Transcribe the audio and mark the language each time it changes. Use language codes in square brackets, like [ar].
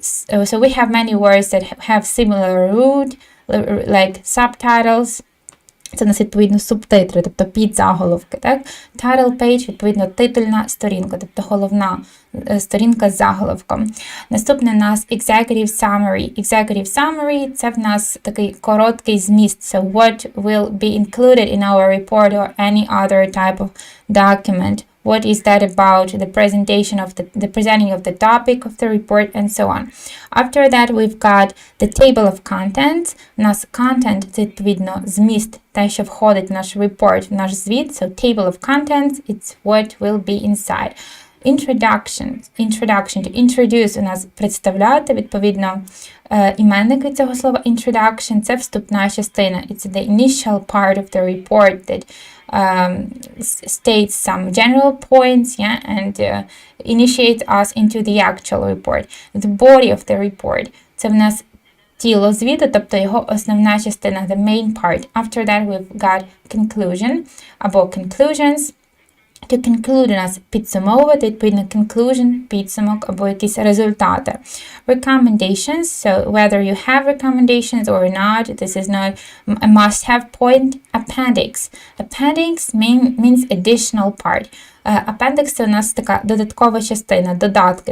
[en] So we have many words that have similar root, like subtitles. [uk] Це у нас, відповідно, субтитри, тобто підзаголовки, так? Title page, відповідно, титульна сторінка, тобто головна сторінка з заголовком. Наступне у нас executive summary. Executive summary – це в нас такий короткий зміст. [en] So what will be included in our report or any other type of document. What is that about? The presenting of the topic of the report and so on. After that, we've got the table of contents. [uk] У нас content – це, відповідно, зміст, те, що входить в наш report, в наш звіт. [en] So table of contents, it's what will be inside. [uk] Introduction, to introduce у нас представляти, відповідно, іменники цього слова introduction – це вступна частина. [en] It's the initial part of the report that states some general points, and initiates us into the actual report. [uk] The body of the report – це в нас тіло звіту, тобто його основна частина, [en] the main part. After that we've got conclusion [uk] або [en] conclusions. [uk] To conclude у нас підсумовувати, відповідно conclusion, підсумок або якісь результати. [en] Recommendations, so whether you have recommendations or not, this is not a must-have point. Appendix. Appendix means additional part. [uk] Appendix – це у нас така додаткова частина, додатки.